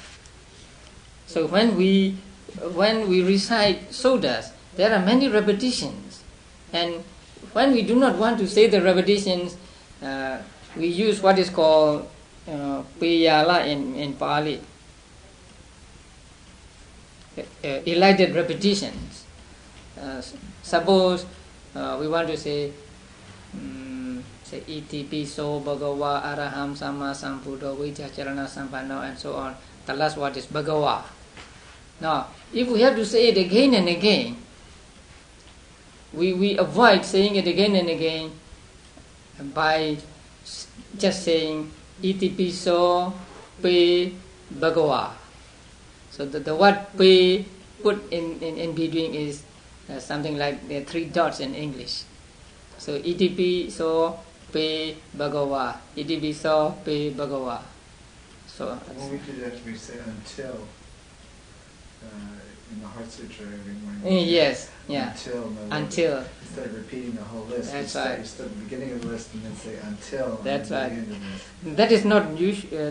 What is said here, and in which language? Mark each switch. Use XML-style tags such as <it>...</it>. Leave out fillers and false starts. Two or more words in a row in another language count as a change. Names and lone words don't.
<en>So when we recite suttas, there are many repetitions, and when we do not want to say the repetitions, we use what is called piyala in Pali, elided repetitions. Suppose we want to say</en> <pi>iti piso bhagava araham samma sambuddho vijjacharana sampanno,</pi> <en>and so on. The last word is bhagava. Now, if we have to say it again and again, we avoid saying it again and again by just saying</en> <pi>iti piso pe bhagava.</pi> <en>So the word pe put in between is something like the 3 dots in English.</en> <pi>So iti piso pe bhagava, iti piso pe bhagava.</pi> <en>So when we do that, we say until in the Heart Sutra every morning. Yes, yeah. Until. Instead of repeating the whole list, that's we right. start at the beginning of the list and then say until. That's right. The end of the list. That is not usual.</en>